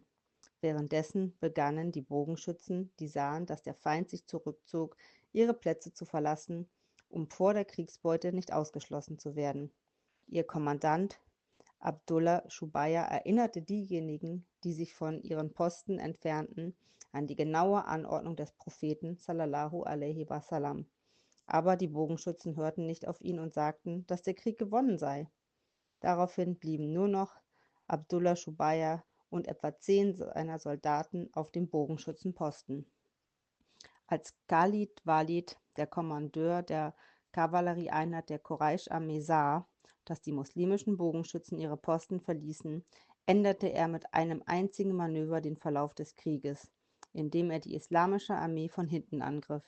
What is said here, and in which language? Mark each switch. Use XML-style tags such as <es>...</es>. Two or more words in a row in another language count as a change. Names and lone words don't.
<de>Währenddessen begannen die Bogenschützen, die sahen, dass der Feind sich zurückzog, ihre Plätze zu verlassen, um vor der Kriegsbeute nicht ausgeschlossen zu werden. Ihr Kommandant Abdullah Schubayr erinnerte diejenigen, die sich von ihren Posten entfernten, an die genaue Anordnung des Propheten</de> <ar>صلى الله عليه وسلم.</ar> <de>Aber die Bogenschützen hörten nicht auf ihn und sagten, dass der Krieg gewonnen sei. Daraufhin blieben nur noch Abdullah Schubayr und etwa 10 seiner Soldaten auf dem Bogenschützenposten. Als Khalid Walid, der Kommandeur der Kavallerieeinheit der Quraisch-Armee, sah, dass die muslimischen Bogenschützen ihre Posten verließen, änderte er mit einem einzigen Manöver den Verlauf des Krieges, indem er die islamische Armee von hinten angriff.</de>